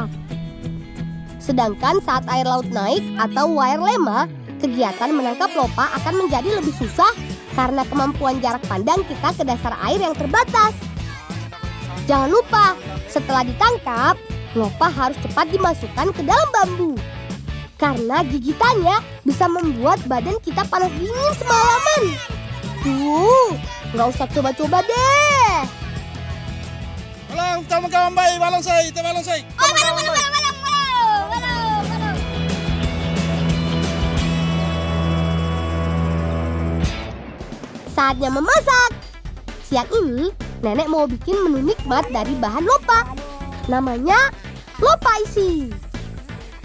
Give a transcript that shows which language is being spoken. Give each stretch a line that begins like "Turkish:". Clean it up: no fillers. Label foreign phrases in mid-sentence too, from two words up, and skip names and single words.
Indonesian: Sedangkan saat air laut naik atau wair lema, kegiatan menangkap lopa akan menjadi lebih susah karena kemampuan jarak pandang kita ke dasar air yang terbatas. Jangan lupa, setelah ditangkap, lopa harus cepat dimasukkan ke dalam bambu. Karena gigitannya bisa membuat badan kita panas dingin semalaman. Tuh, nggak usah coba-coba deh. Galang, tama gawan bay, balong say, te balong say. Oh, balong. Saatnya memasak. Siang ini, nenek mau bikin menu nikmat dari bahan lopa. Namanya lopa isi.